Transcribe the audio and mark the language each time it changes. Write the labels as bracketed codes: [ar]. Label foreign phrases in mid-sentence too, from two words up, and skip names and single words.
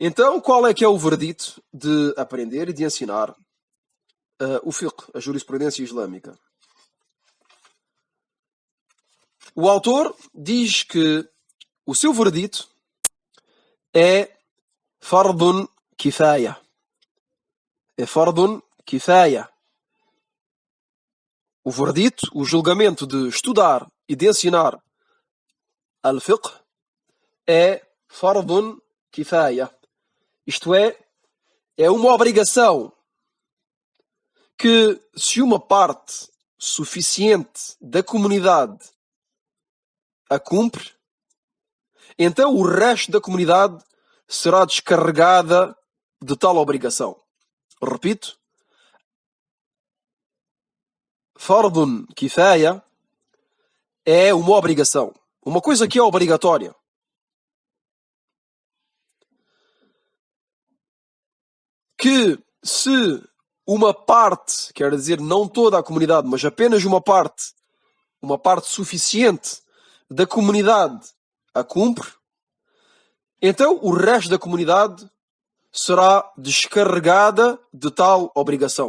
[pt] Então, qual é que é o verdito de aprender e de ensinar o fiqh, a jurisprudência islâmica? O autor diz que o seu verdito é [ar] فرض كفاية. É فرض كفاية. [pt] O verdito, o julgamento de estudar e de ensinar al-fiqh é [ar] فرض كفاية. [pt] Isto é uma obrigação que, se uma parte suficiente da comunidade a cumpre, então o resto da comunidade será descarregada de tal obrigação. Repito, [ar] فرض كفاية [pt] é uma obrigação, uma coisa que é obrigatória. Que se uma parte, quer dizer não toda a comunidade, mas apenas uma parte suficiente da comunidade a cumpre, então o resto da comunidade será descarregada de tal obrigação.